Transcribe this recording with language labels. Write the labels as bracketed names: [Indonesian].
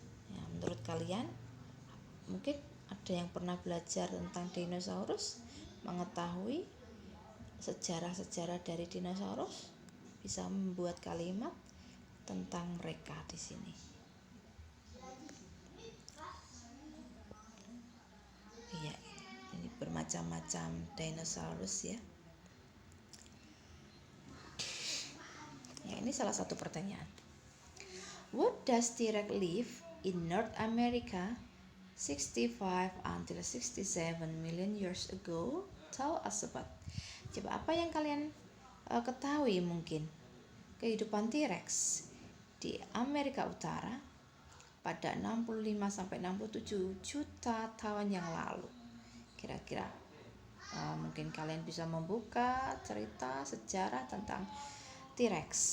[Indonesian] Ya, menurut kalian, mungkin ada yang pernah belajar tentang dinosaurus, mengetahui sejarah-sejarah dari dinosaurus, bisa membuat kalimat tentang mereka di sini. Iya, ini bermacam-macam dinosaurus ya. Ya, ini salah satu pertanyaan. [English] What does T-Rex live in North America 65 until 67 million years ago? Tell us about. [Indonesian] Coba apa yang kalian ketahui mungkin kehidupan T-Rex di Amerika Utara pada 65 sampai 67 juta tahun yang lalu. Kira-kira mungkin kalian bisa membuka cerita sejarah tentang T-Rex.